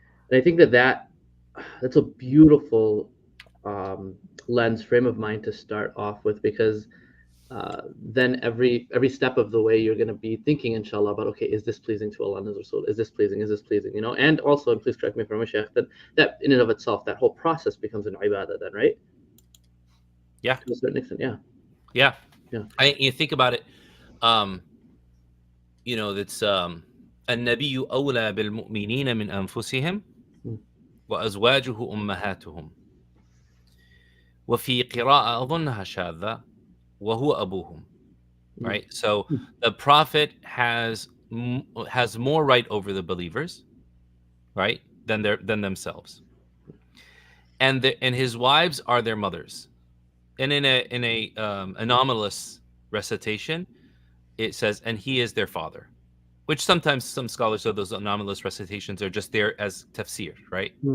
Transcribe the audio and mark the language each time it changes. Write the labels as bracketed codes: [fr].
[en] And I think that's a beautiful lens, frame of mind to start off with, because then every step of the way you're going to be thinking, inshallah, about, okay, is this pleasing to Allah and His Rasul? Is this pleasing? And also, and please correct me if I'm a sheikh, that in and of itself, that whole process becomes an ibadah then, right? Yeah. To a certain extent, yeah. You think about it, that's [ar] النبي أولى بالمؤمنين من أنفسهم وأزواجه أمهاتهم وفي قراءة أظنها شاذة وهو أبوهم. [en] Right? So the Prophet has more right over the believers, right, than themselves, and his wives are their mothers. And in a anomalous recitation, it says, and he is their father, which sometimes some scholars of those anomalous recitations are just there as tafsir, right?